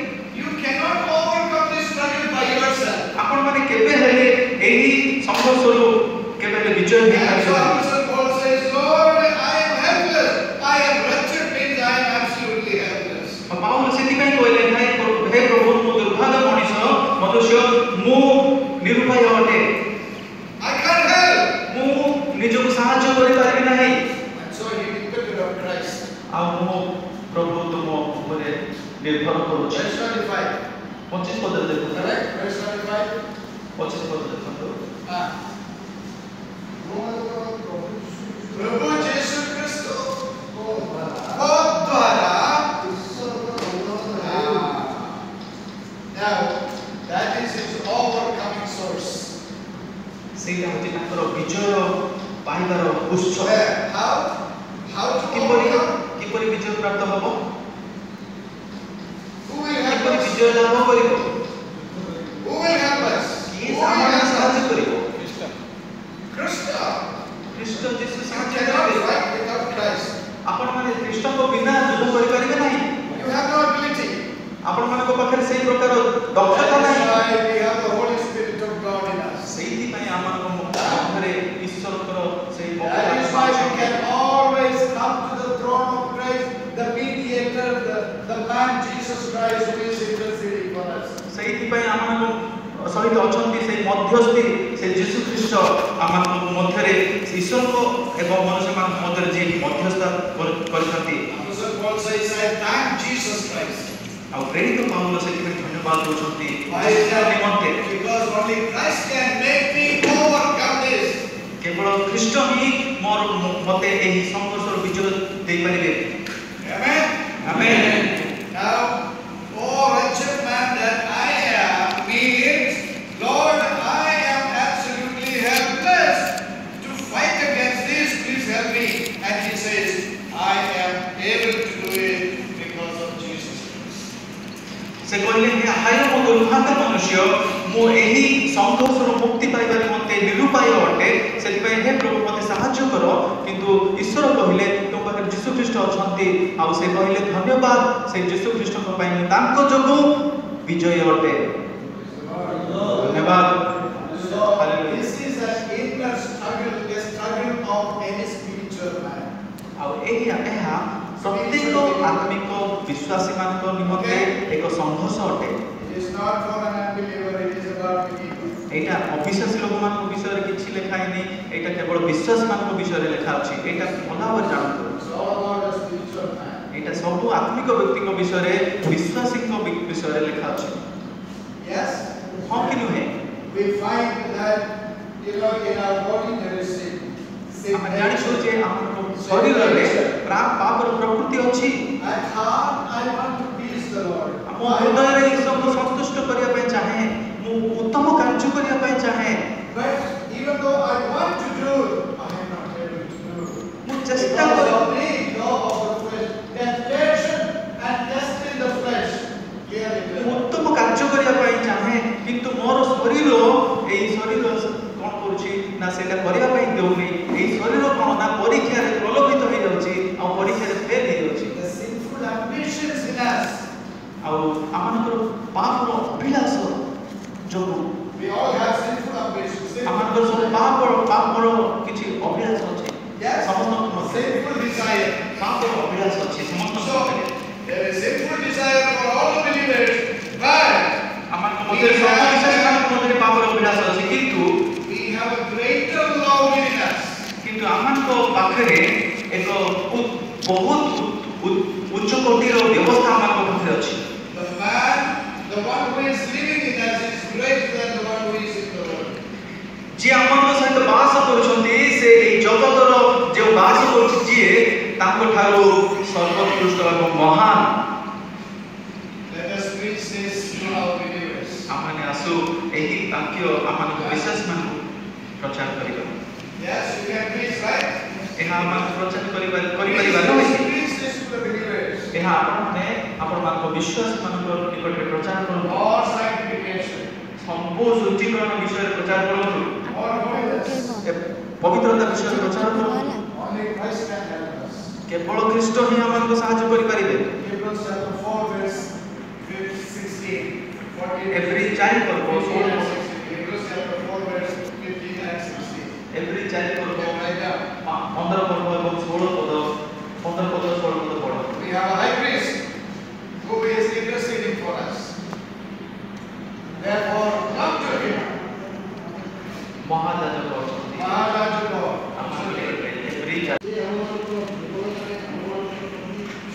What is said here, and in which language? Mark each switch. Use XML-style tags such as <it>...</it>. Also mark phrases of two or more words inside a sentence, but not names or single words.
<en>You cannot overcome this struggle by yourself.</en> <or>ଆପଣମାନେ କେବେ ହେଲେ ଏହି ସଂଘର୍ଷରୁ କେବେ ହେଲେ ବିଜୟ</or> <en>And so</en> <or>ହେଇପାରିବେ</or> <en>Apostle Paul says, Lord, I am helpless. I am wretched means I am absolutely helpless.</en> <or>ପାଉଲ ସେଥିପାଇଁ କହିଲେ ହେ ପ୍ରଭୁ ମୁଁ ଦୁର୍ଭାଗ୍ୟ ମଣିଷ ମନୁଷ୍ୟ ମୁଁ ନିରୁପାୟ ଅଟେ</or> <en>I can't help.</en> <or>ଆଉ ମୁଁ ପ୍ରଭୁ ତୁମ ଉପରେ ନିର୍ଭର କରୁଛି।</or> <en>Verse 25.</en> <or>25 ପଦରେ ଦେଖନ୍ତୁ।</or> <en>Correct? Verse 25.</en> <or>25 ପଦରେ ଦେଖନ୍ତୁ।</or> <hi>प्रभु यीशु ख्रिस्त को द्वारा</hi> <en>now that is his overcoming source.</en> <or>ସେଇଟା ହେଉଛି ତାଙ୍କର ବିଜୟ ପାଇବାର ଉତ୍ସ।</or> <en>How to</en> <or>କିପରି</or> <en>overcome?</en> <or>କିପରି ବିଜୟ ପ୍ରାପ୍ତ ହେବ?</or> <en>Who will help</en> <or>କିପରି</or> <en>us?</en> <or>ବିଜୟ ଲାଭ କରିବ?</or> <en>Who will help us?</en> <or>କିଏ ଆମମାନଙ୍କୁ ସାହାଯ୍ୟ କରିବ?</or> <en>Christ.</en> <or>ଖ୍ରୀଷ୍ଟ ଯୀଶୁ</or> <en>You</en> <or>ସାହାଯ୍ୟ</or> <en>cannot</en> <or>କରିବେ।</or> <en>fight without Christ.</en> <or>ଆପଣମାନେ ଖ୍ରୀଷ୍ଟଙ୍କ ବିନା ଯୁଦ୍ଧ କରିପାରିବେ ନାହିଁ।</or> <en>You have no ability.</en> <or>ଆପଣମାନଙ୍କ ପାଖରେ ସେଇ ପ୍ରକାର ଦକ୍ଷତା</or> <en>That is</en> <or>ନାହିଁ।</or> <en>why we have the Holy Spirit of God in us.</en> <or>ସେଇଥିପାଇଁ ଆମମାନଙ୍କ ମଧ୍ୟରେ ଈଶ୍ୱରଙ୍କର ସେଇ</or> <en>That is why we can always come to the throne of Christ, the mediator, the man Jesus Christ who is interceding for us.</en> <or>ସେଇଥିପାଇଁ ଆମମାନଙ୍କ ସହିତ ଅଛନ୍ତି ସେଇ ମଧ୍ୟସ୍ଥି ସେ ଯୀଶୁ ଖ୍ରୀଷ୍ଟ ଆମମାନଙ୍କ ମଧ୍ୟରେ ଈଶ୍ୱରଙ୍କ ଏବଂ ମନୁଷ୍ୟମାନଙ୍କ ମଧ୍ୟରେ ଯିଏ ମଧ୍ୟସ୍ଥ କରିଛନ୍ତି।</or> <en>Apostle Paul says, I thank Jesus Christ.</en> <or>ଆଉ ପ୍ରେରିତ ପାଉଲ ସେଥିପାଇଁ ଧନ୍ୟବାଦ ଦେଉଛନ୍ତି</or> <en>Why is that?</en> <or>ନିମନ୍ତେ।</or> <en>Because only Christ can make me overcome this.</en> <or>କେବଳ ଖ୍ରୀଷ୍ଟ ହିଁ ମୋତେ ଏହି ସଂଘର୍ଷର ବିଜୟ ଦେଇପାରିବେ।</or> <en>Amen?</en> <or>ଆମେନ୍।</or> <en>Now, oh wretched man that I am, means, Lord, I am absolutely helpless to fight against this. Please help me. And he says, I am able to do it because of Jesus Christ.</en> <or>ସେ କହିଲେ ହେ ହାୟ ମୋ ଦୁର୍ଭାଗ୍ୟ ମନୁଷ୍ୟ, ମୁଁ ଏହି ସଂଘର୍ଷରୁ ମୁକ୍ତି ପାଇବା ନିମନ୍ତେ ନିରୁପାୟ ଅଟେ। ସେଥିପାଇଁ ହେ ପ୍ରଭୁ ମୋତେ ସାହାଯ୍ୟ କର। କିନ୍ତୁ ଈଶ୍ୱର କହିଲେ ତୁମ ପାଖରେ ଯୀଶୁ ଖ୍ରୀଷ୍ଟ ଅଛନ୍ତି। ଆଉ ସେ କହିଲେ ଧନ୍ୟବାଦ ସେ ଯୀଶୁ ଖ୍ରୀଷ୍ଟଙ୍କ ପାଇଁ ମୁଁ ତାଙ୍କ ଯୋଗୁଁ ବିଜୟ ଅଟେ। ଧନ୍ୟବାଦ।</or> <en>So, this is an inner struggle, a struggle of any spiritual man.</en> <or>ଆଉ ଏହା ପ୍ରତ୍ୟେକ ଆତ୍ମିକ ବିଶ୍ୱାସୀମାନଙ୍କ ନିମନ୍ତେ ଏକ ସଂଘର୍ଷ ଅଟେ।</or> <en>It is not for an unbeliever, it is about believer.</en> <or>ଏଇଟା ଅବିଶ୍ୱାସୀ ଲୋକମାନଙ୍କ ବିଷୟରେ କିଛି ଲେଖା ହେଇନି। ଏଇଟା କେବଳ ବିଶ୍ୱାସୀମାନଙ୍କ ବିଷୟରେ ଲେଖା ଅଛି। ଏଇଟା ଭଲ ଭାବରେ ଜାଣନ୍ତୁ।</or> <en>It's all about a spiritual man.</en> <or>ଏଇଟା ସବୁ ଆତ୍ମିକ ବ୍ୟକ୍ତିଙ୍କ ବିଷୟରେ ବିଶ୍ୱାସୀଙ୍କ ବିଷୟରେ ଲେଖା ଅଛି।</or> <en>Yes?</en> <or>ହଁ କି ନୁହେଁ?</or> <en>We find that, in our body there is sin.</en> <or>ଆମେ ଜାଣିଛୁ ଯେ ଆମ ଶରୀରରେ ପାପର ପ୍ରକୃତି ଅଛି।</or> <en>At heart, I want to please the Lord.</en> <or>ଆମ ହୃଦୟରେ ଈଶ୍ୱରଙ୍କୁ ସନ୍ତୁଷ୍ଟ କରିବା ପାଇଁ ଚାହେଁ। ମୁଁ ଉତ୍ତମ କାର୍ଯ୍ୟ କରିବା ପାଇଁ ଚାହେଁ।</or> <en>But even though I want to do it, I am not able to do it.</en> <or>ମୁଁ ଚେଷ୍ଟା</or> <en>Because</en> <or>କରେ।</or> <en>of the law of the flesh, temptation and test in the flesh. Clearly,</en> <or>ମୁଁ ଉତ୍ତମ କାର୍ଯ୍ୟ କରିବା ପାଇଁ ଚାହେଁ, କିନ୍ତୁ ମୋର ଶରୀର ଏହି ଶରୀର କ'ଣ କରୁଛି ନା ସେଇଟା କରିବା ପାଇଁ ଦେଉନି। ଏହି ଶରୀର କ'ଣ ନା ପରୀକ୍ଷାରେ ପ୍ରଲୋଭିତ ହେଇଯାଉଛି ଆଉ ପରୀକ୍ଷାରେ ଫେଲ୍ ହେଇଯାଉଛି।</or> <en>the sinful ambitions in us.</en> <or>ଆଉ ଆମମାନଙ୍କର ପାପର ଅଭିଳାଷ ଯୋଗୁଁ</or> <en>We all have sinful ambitions.</en> <or>ଆମମାନଙ୍କର ସବୁ ପାପର କିଛି ଅଭିଳାଷ ଅଛି।</or> <en>Yes?</en> <or>ସମସ୍ତଙ୍କ ମଧ୍ୟରେ</or> <en>Sinful desire.</en> <or>ପାପର ଅଭିଳାଷ ଅଛି ସମସ୍ତଙ୍କ</or> <en>So,</en> <or>ମଧ୍ୟରେ।</or> <en>there is sinful desire for all the believers, but</en> <or>ଆମମାନଙ୍କ ମଧ୍ୟରେ ସବୁ ବିଶ୍ୱାସୀମାନଙ୍କ ମଧ୍ୟରେ ପାପର ଅଭିଳାଷ ଅଛି, କିନ୍ତୁ</or> <en>we have a greater law within us.</en> <or>କିନ୍ତୁ ଆମମାନଙ୍କ ପାଖରେ ଏକ ବହୁତ ଉଚ୍ଚ କୋଟିର ବ୍ୟବସ୍ଥା ଆମମାନଙ୍କ ପାଖରେ ଅଛି।</or> <en>The one who is living in us is greater than the one who is in the world.</en> <or>ଯିଏ ଆମମାନଙ୍କ ସହିତ ବାସ କରୁଛନ୍ତି ସେ ଏହି ଜଗତର ଯେଉଁ ବାସ କରୁଛି ଯିଏ ତାଙ୍କ ଠାରୁ ସର୍ବୋତ୍କୃଷ୍ଟ ଏବଂ ମହାନ।</or> <en>Let us preach this to our believers.</en> <or>ଆମମାନେ ଆସୁ ଏହି ବାକ୍ୟ ଆମମାନଙ୍କ ବିଶ୍ୱାସୀମାନଙ୍କୁ ପ୍ରଚାର କରିବା।</or> <en>Yes, you can preach, right?</en> <or>ଏହା ଆମମାନଙ୍କୁ ପ୍ରଚାର କରିପାରିବା</or> <en>Preach</en> <or>ନୁହେଁ।</or> <en>this to the believers.</en> <or>ଏହା ଆପଣମାନଙ୍କ ବିଶ୍ୱାସୀମାନଙ୍କ ନିକଟରେ ପ୍ରଚାର କରନ୍ତୁ।</or> <en>More sanctification,</en> <or>ସବୁ ଶୁଦ୍ଧିକରଣ ବିଷୟରେ ପ୍ରଚାର କରନ୍ତୁ।</or> <en>more holiness.</en> <or>ପବିତ୍ରତା ବିଷୟରେ ପ୍ରଚାର କରନ୍ତୁ।</or> <en>Only Christ can help us.</en> <or>କେବଳ ଖ୍ରୀଷ୍ଟ ହିଁ ଆମମାନଙ୍କୁ ସାହାଯ୍ୟ କରିପାରିବେ।</or> <en>Hebrews chapter 4 verse 16, 14.</en> <or>ଏପ୍ରିଲ 4 ପର୍ବ 16</or> <en>Hebrews chapter 4 verse 15 and 16.</en> <or>ଏପ୍ରିଲ 4 ପର୍ବ</or> <en>Write down.</en> <or>15 ପର୍ବ ଏବଂ 16 ପଦ 15 ପଦ 16 ପଦ ପଢ଼।</or> <en>We have a high priest who is interceding for us. Therefore, come to him.</en> <or>ମହାଯାଜକ ଅଛନ୍ତି।</or> <en>Maharaja Lord.</en> <or>ଆମ ଏପ୍ରିଲ 4</or>